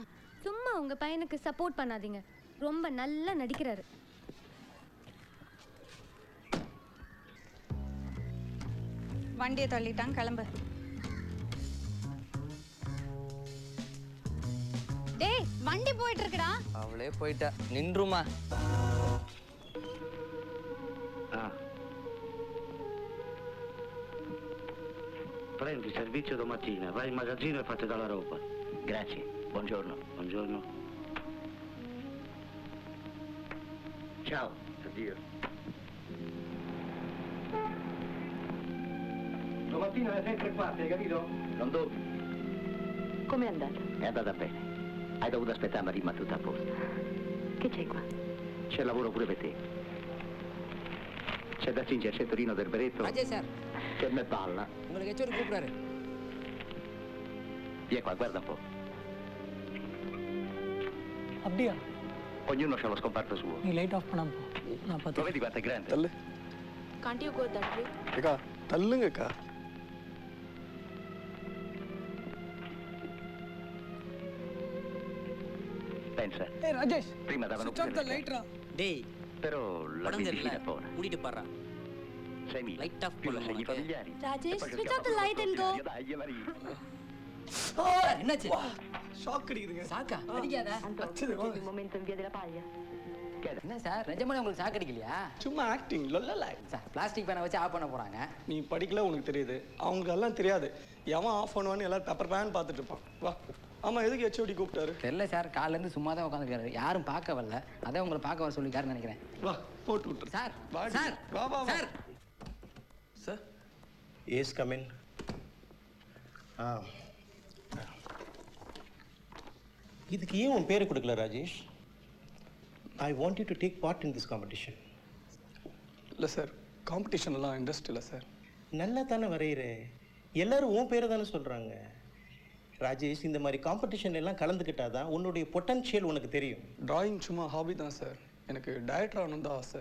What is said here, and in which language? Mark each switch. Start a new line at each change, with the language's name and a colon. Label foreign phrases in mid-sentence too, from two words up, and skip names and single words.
Tamil: சும்மா உங்கள் பையனுக்கு சப்போர்ட் பண்ணாதீங்க, ரொம்ப நல்லா நடிக்கிறாரு. வண்டியை தள்ளிட்டான், கிளம்பு. டேய் வண்டி போயிட்டு இருக்குடா. அவளே போயிட்டா, நின்றுமா.
Italian: Prendi servizio domattina, vai in magazzino e fate dalla roba. Grazie, buongiorno. Buongiorno. Ciao, addio. Domattina alle 6:15, hai capito? Non dormi. Com'è andata? È andata bene. Hai dovuto aspettare, ma rimane tutto a posto. Che c'è qua? C'è lavoro pure per te. C'è da stringerci il Torino del Beretto.
Tamil: ராஜேஷ் சார்
Italian: Che me palla.
Tamil: உங்களுக்கு ஹெச்ஓடி கூப்பிடுறாரு.
Italian: Vieni qua, guarda un po'.
Tamil: அப்படியா?
Italian: Ognuno ha lo scomparto suo.
Tamil: நீ
English: light off
Tamil: பண்ணாம போ. நான்
Italian: Lo
Tamil: பார்த்து.
Italian: vedi quanto è grande?
Tamil: தள்ளு.
English: Can't you go that way?
Tamil: அக்கா தள்ளுங்கக்கா.
Italian: Pensa,
Tamil: ஏய் ராஜேஷ்,
Italian: prima davano
English: switch off the light ரா.
Tamil: டேய்
Italian: però la
Tamil: படம் தெரியல.
Italian: benzina buona.
Tamil: கூட்டிட்டு போறா. 6.000.
English: Light off
Italian: più
Tamil: பண்ணு
Italian: segni
Tamil: உனக்கு.
Italian: familiari. Rajesh, E poi
English: switch
Italian: c'è
English: off the light and go.
Italian: Dai, Maria.
Tamil: சார் என்னாச்சு? ஷாக் அடிக்குதுங்க. சாக்கா அடிக்காத.
Italian: Un momento in via della paglia.
Tamil: என்ன சார் நிஜமாலே உங்களுக்கு சாக்கு அடிக்கலையா? சும்மா ஆக்டிங் லொல்லல. சார்
English: plastic pen
Tamil: வச்சு ஆஃப் பண்ண போறாங்க. நீ படிக்கல உனக்கு தெரியுது. அவங்களுக்கு எல்லாம் தெரியாது. எவன் ஆஃப் பண்ணுவான்னு எல்லாரும்
English: paper pen
Tamil: பார்த்துட்டு இருப்பான். வா. ஆமா எதுக்கு ஹெச்ஓடி கூப்பிட்டாரு? தெரியல சார் காலைல இருந்து சும்மா தான் உட்காந்துருக்காரு. யாரும் பார்க்க வரல. அதான் உங்களை பார்க்க வர சொல்லிருக்காருன்னு நினைக்கிறேன். வா போட்டு விட்டுரு. சார் வாடி. சார் வா வா வா. சார் சார்
English: yes come in.
Tamil: இதுக்கு ஏன் உன் பேரை கொடுக்கல ராஜேஷ்?
English: I want you to take part in this competition.
Tamil: இல்லை சார் காம்படிஷன் எல்லாம் இன்ட்ரெஸ்ட் இல்லை சார். நல்லா தானே வரைகிற, எல்லாரும் உன் பேரை தானே சொல்கிறாங்க. ராஜேஷ் இந்த மாதிரி காம்படிஷன் எல்லாம் கலந்துக்கிட்டாதான் உன்னுடைய பொட்டன்ஷியல் உனக்கு தெரியும். டிராயிங் சும்மா ஹாபி தான் சார். எனக்கு டைரக்டர் ஆகணும் தான் ஆசை.